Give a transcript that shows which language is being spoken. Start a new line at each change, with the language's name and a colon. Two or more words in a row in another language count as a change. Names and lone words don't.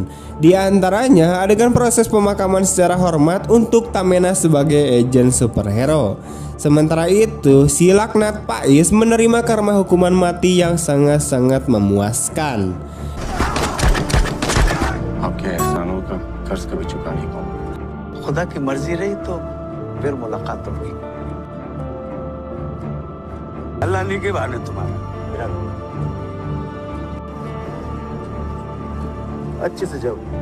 Indonesian: Di antaranya adegan proses pemakaman secara hormat untuk Tamena sebagai agen superhero. Sementara itu, si laknat Faiz menerima karma hukuman mati yang sangat-sangat memuaskan.
Hindi: आपके एहसानों का कर्ज कभी चुका नहीं पाऊंगा। खुदा की मर्जी रही तो फिर मुलाकात होगी। अल्लाह ने के बहाने तुम्हारा अच्छे से जाओ।